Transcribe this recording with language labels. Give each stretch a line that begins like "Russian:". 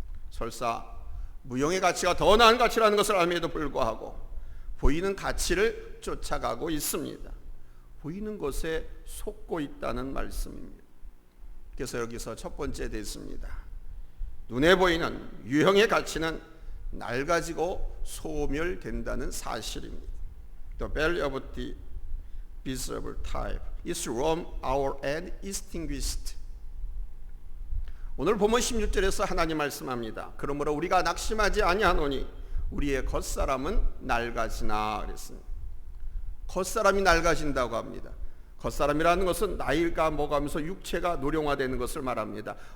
Korean: 설사 무형의 가치가 더 나은 가치라는 것을 알면에도 불구하고 보이는 가치를 쫓아가고 있습니다. 보이는 것에 속고 있다는 말씀입니다. 그래서 여기서 첫 번째 됐습니다. 눈에 보이는 유형의 가치는 낡아지고 소멸된다는 사실입니다.
English: The value of the visible type is worn out and extinguished.
Korean: 오늘 본문 16절에서 하나님 말씀합니다. 그러므로 우리가 낙심하지 아니하노니 우리의 겉사람은 낡아지나 그랬습니다. 겉사람이 낡아진다고 합니다. 겉사람이라는 것은 나이가 먹으면서 육체가 노령화되는 것을 말합니다.